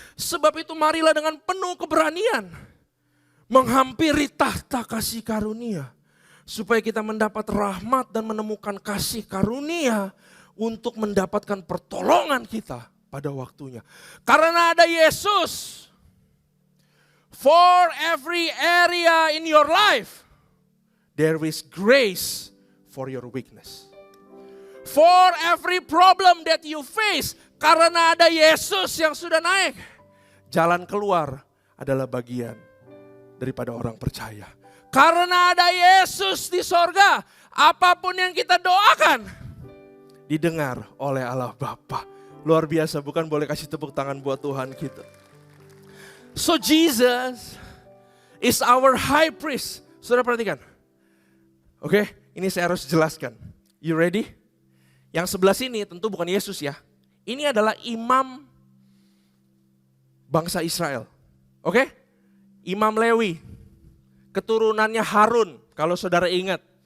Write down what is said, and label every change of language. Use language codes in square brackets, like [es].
[id] Sebab itu marilah dengan penuh keberanian menghampiri tahta kasih karunia. Supaya kita mendapat rahmat dan menemukan kasih karunia untuk mendapatkan pertolongan kita pada waktunya. Karena ada Yesus. [en] For every area in your life, there is grace for your weakness. For every problem that you face, [id] karena ada Yesus yang sudah naik, jalan keluar adalah bagian daripada orang percaya. Karena ada Yesus di sorga, apapun yang kita doakan didengar oleh Allah Bapa. Luar biasa, bukan? Boleh kasih tepuk tangan buat Tuhan kita. [en] So Jesus is our high priest. [id] Saudara perhatikan. Oke, ini saya harus jelaskan. [en] You ready? [id] Yang sebelah sini tentu bukan Yesus ya. Ini adalah imam bangsa Israel. Oke? Imam Lewi. Keturunannya Harun. Kalau saudara ingat.